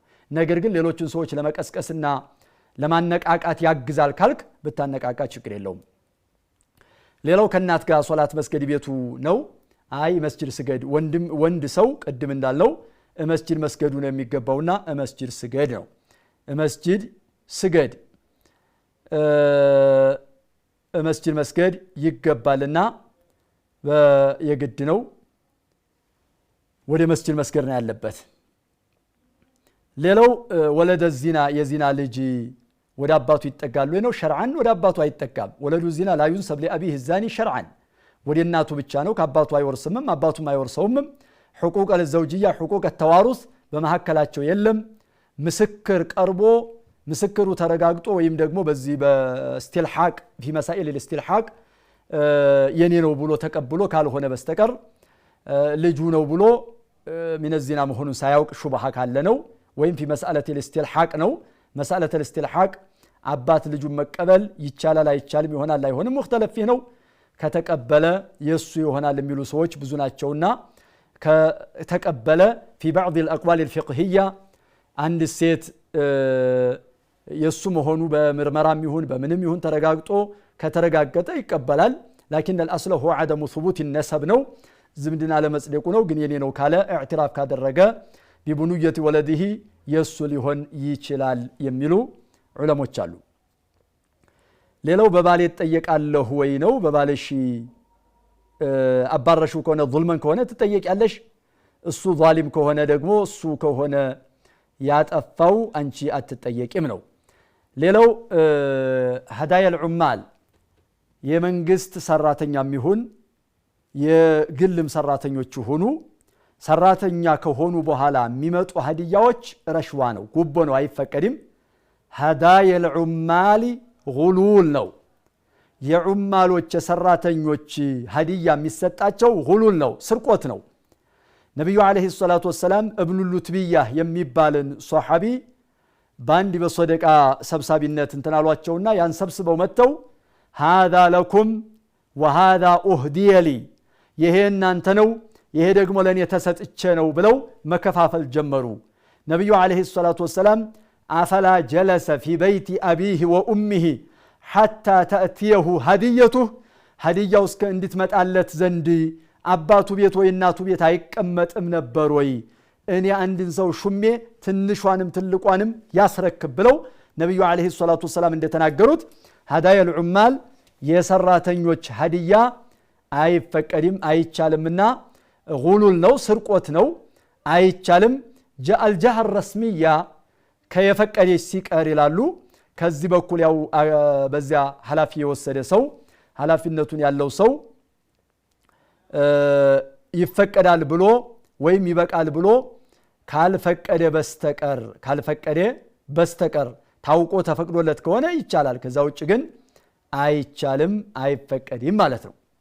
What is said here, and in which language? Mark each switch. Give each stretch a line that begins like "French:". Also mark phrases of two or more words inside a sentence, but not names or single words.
Amharic: ነገር ግን ሌሎችን ሰዎች ለመቀስቀስና ለማነቃቃት ያግዛል ካልክ ብታነቃቃ ችግር የለውም። ሌላው ከእናት ጋር ሶላት መስገድ ቤቱ ነው። መስጂድ ስገድ ወንድ ሰው ቅድም እንዳለው መስጂድ መስገዱ ነው የሚገባውና መስጂድ ስገድ ነው። መስጂድ ስገድ መስጂድ መስገድ ይገባልና የግድ ነው። ወደ መስጂድ መስገድ ነው ያለበት። ሌላው
Arabic: ولد زنا
Amharic: የዚና ልጅ ወደ አባቱ ይጠጋሉ ነው ሸርዓን ወደ አባቱ አይጠጋም
Arabic: ولد زنا لا ينسب لأبيه الزاني
Amharic: شرعا ወደ እናቱ ብቻ ነው ከአባቱ አይወርስም አባቱም አይወርሰውም
Arabic: حقوق الزوجيه حقوق التوارث
Amharic: በመሐከላቸው የለም ምስክር ቀርቦ ምስክሩ ተረጋግጦ ወይም ደግሞ በዚህ በእስቲልሐቅ
Arabic: في مسائل الاستلحاق
Amharic: የኔ ነው ብሎ ተቀብሎ ካልሆነ በስተቀር ልጁ ነው ብሎ
Arabic: من الزنا
Amharic: መሆኑን ሳያውቅ ሹብሃ ካለ ነው ወይም
Arabic: في مسألة الاستلحاق
Amharic: ነው
Arabic: مسألة الاستلحاق
Amharic: አባት ልጁን መቀበል ይቻላል አይቻልም ይሆናል አይሆንም مختلف ነው ከተቀበለ የሱ ይሆናል የሚሉ ሰዎች ብዙ ናቸውና ከተቀበለ
Arabic: في بعض الأقوال الفقهية
Amharic: አንድ ሴት የሱ መሆኑ በምርመራም ይሁን በምንም ይሁን ተረጋግጦ ከተረጋገጠ ይቀበላል
Arabic: لكن الاصل هو عدم ثبوت النسب
Amharic: ነው ዝምድና ለመጽደቁ ነው ግን የኔ ነው ካለ اعتراف ካደረገ
Arabic: ببنوية ولده
Amharic: የሱ ሊሆን ይችላል የሚሉ ዑለሞች አሉ ሌላው በባል ይጠየቃለሁ ወይ ነው በባልሽ አባረሹ ከሆነ ظلمን ከሆነ ትጠየቂያለሽ እሱ ዛሊም ከሆነ ደግሞ እሱ ከሆነ ያጠፋው አንቺ አትጠየቂም ነው ሌላው
Arabic: هدايا العمال
Amharic: የመንግስት ሰራተኛም ይሁን የግልም ሰራተኞች ሆኑ ሰራተኛ ከሆኑ በኋላ የሚመጡ ሀዲያዎች ረሽዋ ነው ጉቦ ነው አይፈቀድም
Arabic: هدايا العمال غلول
Amharic: ነው የዑማሎች ሰራተኞች ሀዲያ የሚሰጣቸው غلول ነው ስርቆት ነው ነብዩ
Arabic: عليه الصلاة والسلام
Amharic: ኢብኑ ሉትቢያ የሚባልን ሷሐቢ ባንዲ በሰደቃ ሰብሳቢነት እንተናሏቸውና ያን ሰብስበው መተው
Arabic: هذا لكم وهذا اهدي لي
Amharic: ይሄ እናንተ ነው ይሄ ደግሞ ለኔ ተሰጥቼ ነው ብለው መከፋፈል ጀመሩ ነብዩ
Arabic: عليه الصلاة والسلام أفلا جلس في بيت ابيه وامه حتى تاتيه هديته
Amharic: هديያው እስከ እንድትመጣለት ዘንድ አባቱ ቤት ወይ እናቱ ቤት አይቀመጥም ነበር ወይ እኔ አንድን ሰው ሹሜ ትንሿንም ትልቋንም ያስረክብ ብለው ነብዩ
Arabic: عليه الصلاة والسلام
Amharic: እንደተናገሩት
Arabic: هدايا العمال
Amharic: የሰራተኞች ሀዲያ አይፈቀድም አይቻልምና غلول ነው ስርቆት ነው አይቻልም
Arabic: الجهه الرسميه
Amharic: ከየፈቀደች ሲቀር ይላሉ ከዚህ በኩል ያው በዚያ ሐላፊ የወሰደ ሰው ሐላፊነቱን ያለው ሰው ይፈቀዳል ብሎ ወይም ይበቃል ብሎ ካልፈቀደ በስተቀር ታውቆ ተፈቅዶለት ከሆነ ይቻላል ከዛ ውጭ ግን አይቻልም አይፈቀድም ማለት ነው